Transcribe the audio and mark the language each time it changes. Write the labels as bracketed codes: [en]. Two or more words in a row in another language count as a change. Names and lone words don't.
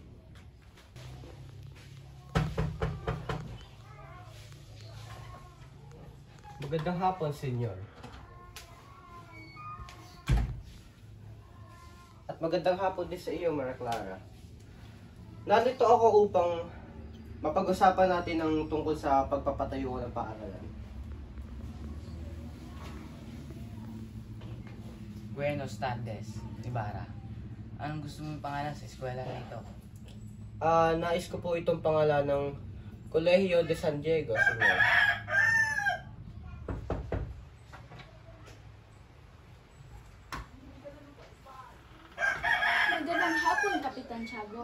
[tl] Magandang hapon, Senyor. At magandang hapon din sa iyo, Maria Clara. Nandito ako upang mapag-usapan natin ang tungkol sa pagpapatayo ng paaralan. [es] Buenos tardes, Ibarra. [tl] Anong gusto mong pangalan sa eskwela na ito? Nais ko po itong pangalan ng Colegio de San Diego, Senyor. Magandang hapon, Kapitan Tiago.